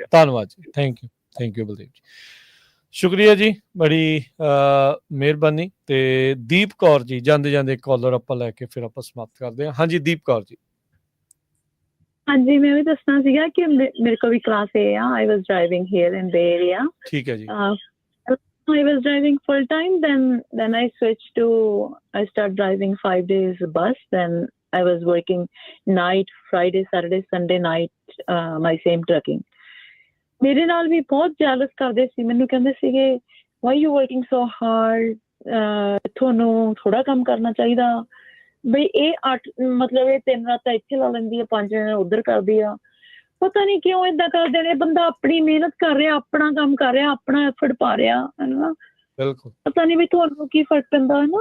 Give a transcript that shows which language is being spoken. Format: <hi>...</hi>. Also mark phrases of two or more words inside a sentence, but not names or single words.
<pa>ਧੰਨਵਾਦ ਜੀ, ਥੈਂਕ ਯੂ ਬਲਦੇਵ ਜੀ, ਸ਼ੁਕਰੀਆ ਜੀ, ਬੜੀ ਮਿਹਰਬਾਨੀ। ਤੇ ਦੀਪ ਕੌਰ ਜੀ, ਜਾਂਦੇ ਜਾਂਦੇ ਕਾਲਰ ਆਪਾਂ ਲੈ ਕੇ ਫਿਰ ਆਪਾਂ ਸਮਾਪਤ ਕਰਦੇ ਹਾਂ। ਹਾਂਜੀ ਦੀਪ ਕੌਰ ਜੀ। ਹਾਂਜੀ, ਮੈਂ ਵੀ ਦੱਸਣਾ ਸੀਗਾ ਕਿ ਮੇਰੇ ਕੋਲ ਵੀ ਕਲਾਸ A ਆ।</pa> <en>I was driving here in Bay Area.</en> <pa>ਠੀਕ ਹੈ ਜੀ।</pa> <en>I was driving full time, then I switched to, I started driving 5 days bus, then I was working night, Friday, Saturday, Sunday night, my same trucking.</en> <pa>ਮੇਰੇ ਨਾਲ ਵੀ ਬਹੁਤ ਜੈਲਸ ਕਰਦੇ ਸੀ, ਮੈਨੂੰ ਕਹਿੰਦੇ ਸੀਗੇ</pa> <en>why you working so hard,</en> <pa>ਤੁਹਾਨੂੰ ਥੋੜਾ ਕੰਮ ਕਰਨਾ ਚਾਹੀਦਾ ਬਈ। ਇਹ ਮਤਲਬ ਇਹ 3 ਰਾਤਾਂ ਇੱਥੇ ਲਾ ਲੈਂਦੀ ਆ, 5 ਦਿਨ ਉੱਧਰ ਕਰਦੀ ਆ, ਪਤਾ ਨਹੀਂ ਕਿਉਂ ਏਦਾਂ ਕਰਦੇ ਨੇ। ਬੰਦਾ ਆਪਣੀ ਮਿਹਨਤ ਕਰ ਰਿਹਾ, ਆਪਣਾ ਕੰਮ ਕਰ ਰਿਹਾ, ਆਪਣਾ ਐਫਰਟ ਪਾ ਰਿਹਾ ਹੈ ਨਾ, ਬਿਲਕੁਲ ਪਤਾ ਨਹੀਂ ਵੀ ਤੁਹਾਨੂੰ ਕੀ ਫਰਕ ਪੈਂਦਾ ਹੈ ਨਾ।</pa>